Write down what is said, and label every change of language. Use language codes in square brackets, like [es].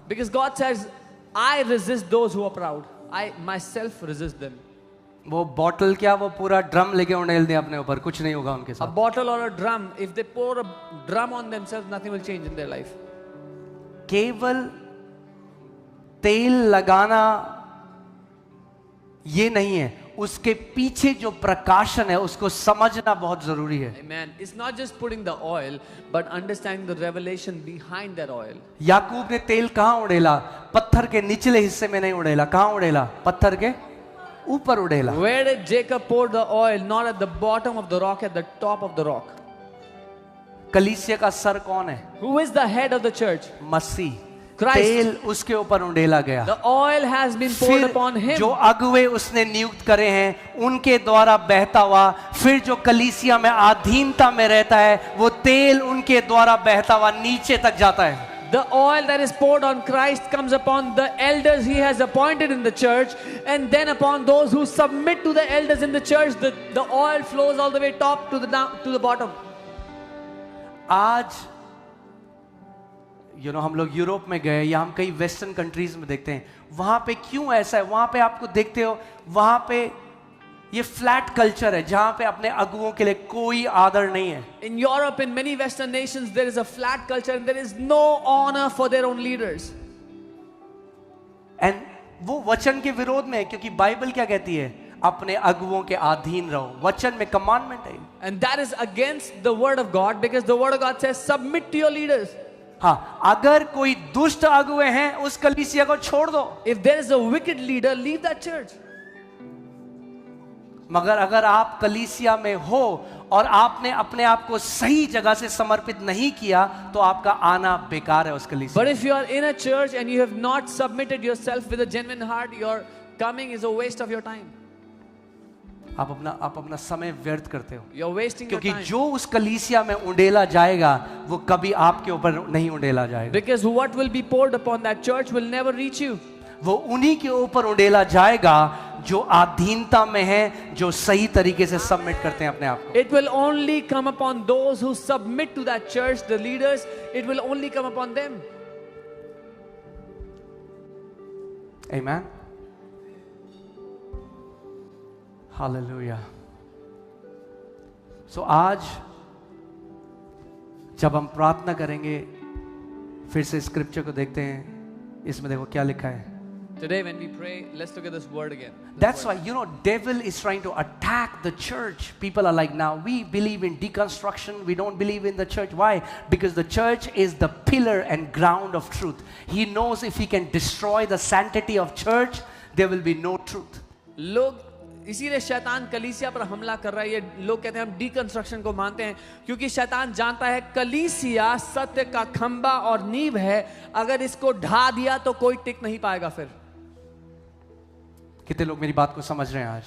[en] Because God says, I resist those who are proud. I myself resist them. [hi] वो bottle क्या, वो पूरा drum लेके उड़ेल दें अपने ऊपर, कुछ नहीं होगा उनके [en] A [hi] साथ। [en] bottle or a drum, if they pour a drum on themselves, nothing will change in their life. [hi] केवल तेल लगाना ये नहीं है, उसके पीछे जो प्रकाशन है उसको समझना बहुत जरूरी है। [en] Amen. It's not just putting the oil, but understanding the revelation behind that oil. [hi] याकूब ने तेल कहां उड़ेला? पत्थर के निचले हिस्से में नहीं उड़ेला। कहां उड़ेला? पत्थर के ऊपर उड़ेला। [en] Where did Jacob pour the oil? Not at the bottom of the rock, at the top of the rock. [hi] कलीसिया का सर कौन है? [en] Who is the head of the church? [hi] Masih. [en] Christ. [hi] तेल उसके ऊपर उड़ेला गया। [en] The oil has been poured upon [hi] फिर [en] him. [hi] जो अगुवे उसने नियुक्त करे हैं उनके द्वारा बहता हुआ, फिर जो कलीसिया में अधीनता में रहता है वो तेल उनके द्वारा बहता हुआ नीचे तक जाता है। [en] The oil that is poured on Christ comes upon the elders he has appointed in the church, and then upon those who submit to the elders in the church, the oil flows all the way top to the bottom. [hi] आज हम लोग Europe में गए या हम कई western countries में देखते हैं, वहां पे क्यों ऐसा है? वहां पे आपको देखते हो, वहां पे ये फ्लैट कल्चर है जहां पे अपने अगुओं के लिए कोई आदर नहीं है। [en] In Europe, in many Western nations, there is a flat culture and there is no honor for their own leaders. [hi] And वो वचन के विरोध में है, क्योंकि बाइबल क्या कहती है? अपने अगुओं के अधीन रहो। वचन में कमांडमेंट है। [en] And that is against the word of God, because the word of God says, submit to your leaders. [hi] हाँ, अगर कोई दुष्ट अगुए हैं उस कलीसिया को छोड़ दो। [en] If there is a wicked leader, leave that church. [hi] मगर अगर आप कलीसिया में हो और आपने अपने आप को सही जगह से समर्पित नहीं किया तो आपका आना बेकार है उस कलीसिया। [en] But if you are in a church and you have not submitted yourself with a genuine heart, your coming is a waste of your time. [hi] आप अपना समय व्यर्थ करते हो, [en] You're wasting your [hi] क्योंकि [en] time. [hi] जो उस कलीसिया में उंडेला जाएगा वो कभी आपके ऊपर नहीं उंडेला जाएगा। [en] Because what will be poured upon that church will never reach you. [hi] वो उन्हीं के ऊपर उंडेला जाएगा जो अधीनता में है, जो सही तरीके से सबमिट करते हैं अपने आप को। [en] It will only come upon those who submit to that church, the leaders. It will only come upon them. Amen. Hallelujah. [hi] So आज जब हम प्रार्थना करेंगे, फिर से स्क्रिप्चर को देखते हैं, इसमें देखो क्या लिखा है। [en] Today when we pray, let's look at this word again. That's why, devil is trying to attack the church. People are like, now we believe in deconstruction, we don't believe in the church. Why? Because the church is the pillar and ground of truth. He knows if he can destroy the sanctity of church, there will be no truth. [hi] लोग इसीलिए शैतान कलीसिया पर हमला कर रहा है। ये लोग कहते हैं हम डीकंस्ट्रक्शन को मानते हैं, क्योंकि शैतान जानता है कलीसिया सत्य का खंबा और नींव है। अगर इसको ढा दिया तो कोई टिक नहीं पाएगा फिर। कितने लोग मेरी बात को समझ रहे हैं आज?